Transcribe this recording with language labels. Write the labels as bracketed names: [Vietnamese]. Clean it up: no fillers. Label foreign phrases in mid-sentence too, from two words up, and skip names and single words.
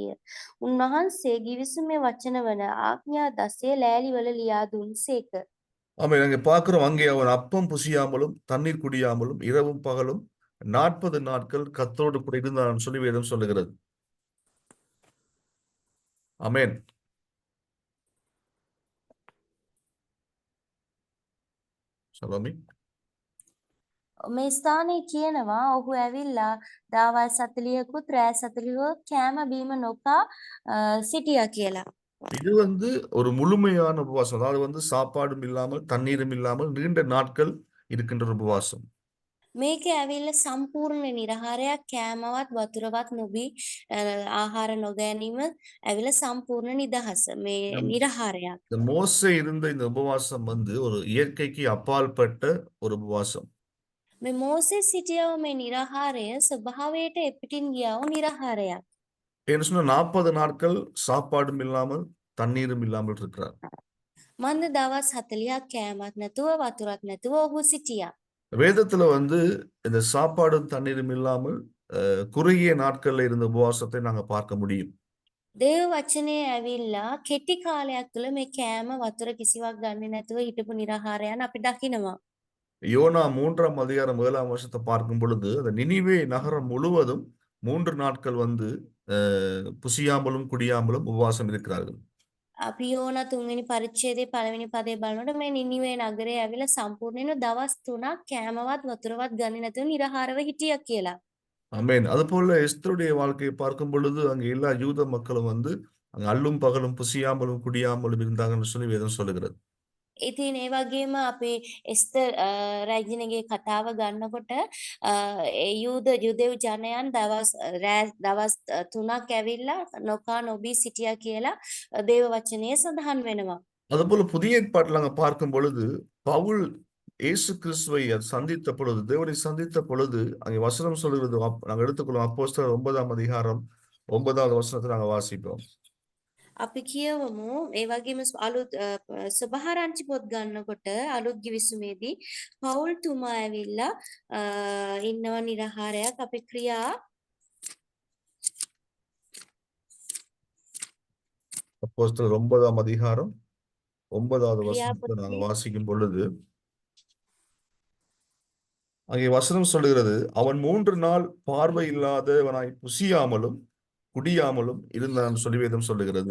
[Sinhala] උන්වහන්සේ ගිවිසුමේ වචන වන ආඥා 10 ලෑලිවල ලියා දුන්සේක. [Tamil] ஆமென். அங்கே பார்க்கிறோம், அங்கே அவன் அப்பம் புசியாமலும் தண்ணீர் குடியாமலும் இரவும் பகலும் 40 நாட்கள் கர்த்தரோடு கூட இருந்தான் சொல்லி வேதம் சொல்லுகிறது. ஆமென். சலோமி. [Sinhala] මේ ස්ථානයේ කියනවා ඔහු ඇවිල්ලා දහවල් 40කුත් රෑ 40කුත් කෑම බීම නොකා සිටියා කියලා. [Tamil] இது வந்து ஒரு முழுமையான உபவாசம். அதாவது வந்து சாப்பாடும் இல்லாமல் தண்ணீரும் இல்லாமல் நீண்ட நாட்கள் இருக்கின்ற ஒரு உபவாசம். [Sinhala] මේක ඇවිල්ලා සම්පූර්ණ නිරහාරයක් කෑමවත් වතුරවත් නොබී ආහාර නොගැනීම ඇවිල්ලා සම්පූර්ණ නිදහස මේ නිරහාරයක්. [Tamil] இந்த மோசே இருந்த இந்த உபவாசம் வந்து ஒரு இயற்கைக்கு அப்பாற்பட்ட ஒரு உபவாசம். [Sinhala] මේ මෝසෙස් සිටියව මේ නිරහාරය ස්වභාවයට එපිටින් ගියව නිරහාරයක්. [Tamil] என்ன சொன்னா 40 நாட்கள் சாப்பாடும் இல்லாமல் தண்ணீரும் இல்லாமல் இருக்கிறார். [Sinhala] මන්ද දවස් 40ක් කෑමක් නැතුව වතුරක් නැතුව ඔහු සිටියා. [Tamil] வேதத்துல வந்து இந்த சாப்பாடும் தண்ணீரும் இல்லாமல் குறுகிய நாட்கள்ல இருந்த உபவாசத்தை நாங்க பார்க்க முடியும். [Sinhala] දේව වචනේ ඇවිල්ලා කෙටි කාලයක් තුළ මේ කෑම වතුර කිසිවක් ගන්නේ නැතුව හිටපු නිරහාරයන් අපි දකිනවා. [Tamil] யோனா 3ஆம் அதிகாரம் 7ஆம் வசனத்தை பார்க்கும் பொழுது அந்த நினிவே நகரம் முழுவதும் 3 நாட்கள் வந்து புசியாமலும் குடியாமலும் உபவாசம் இருக்கிறார்கள். [Sinhala] අපි යෝනා 3 වෙනි පරිච්ඡේදයේ පළවෙනි පදේ බලනකොට මේ නිනිවේ නගරේ ඇවිල්ලා සම්පූර්ණයෙන්ම දවස් 3ක් කෑමවත් වතුරවත් ගන්නේ නැතුව නිරහාරව හිටියා කියලා. [Tamil] ஆமென். அதுபோல எஸ்தருடைய வாழ்க்கையை பார்க்கும் பொழுது அங்க எல்லா யூத மக்களும் வந்து அங்க அல்லும் பகலும் புசியாமலும் குடியாமலும் இருந்தாங்கன்னு சொல்லி வேதம் சொல்லுகிறது. [Sinhala] ඉතින් ඒ වගේම අපේ එස්තර් රැජිනගේ කතාව ගන්නකොට ඒ යුදෙව් ජනයන් දවස් 3ක් ඇවිල්ලා නොකා නොබී සිටියා කියලා දේව වචනයේ සඳහන් වෙනවා. [Tamil] அதுபோல புதிய ஏற்பாட்டில் நாங்க பார்க்கும் பொழுது பவுல் இயேசு கிறிஸ்துவை சந்தித்த பொழுது தேவனை சந்தித்த பொழுது அங்கே வசனம் சொல்கிறது. நாங்க எடுத்துக்கொள்ளும் அப்போஸ்தலர் 9ஆம் அதிகாரம் 9வது வசனத்தை நாங்க வாசிப்போம். [Sinhala] අපි කියවමු ඒ වගේම අලුත් සබහාරංචි පොත් ගන්නකොට අලුත් ගිවිසුමේදී පවුල් තුමා ඇවිල්ලා ඉන්නව නිරහාරයක් අපේ ක්‍රියා [Tamil] அப்போஸ்தலர் 9ஆம் அதிகாரம் 9வது வசனத்தை நாங்க வாசிக்கும் பொழுது அங்கே வசனம் சொல்லுகிறது, அவன் 3 நாள் பார்வை இல்லாதவனாய் புசியாமலும் குடியாமலும் இருந்தான் சொல்லி வேதம் சொல்லுகிறது.